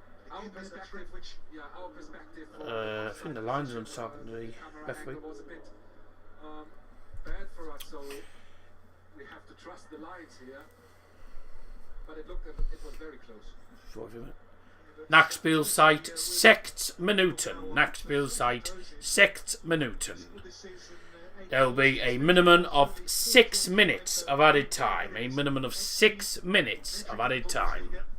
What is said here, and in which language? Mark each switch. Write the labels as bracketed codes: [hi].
[en] Our perspective, our perspective. I think the lines are uncertain. The referee. Was a bit bad for us, so we have to trust the lines here. But it was very close. [de] Nachtspielzeit 6 Minuten. Nachtspielzeit 6 Minuten. [en] There will be a minimum of 6 minutes of added time. A minimum of 6 minutes of added time.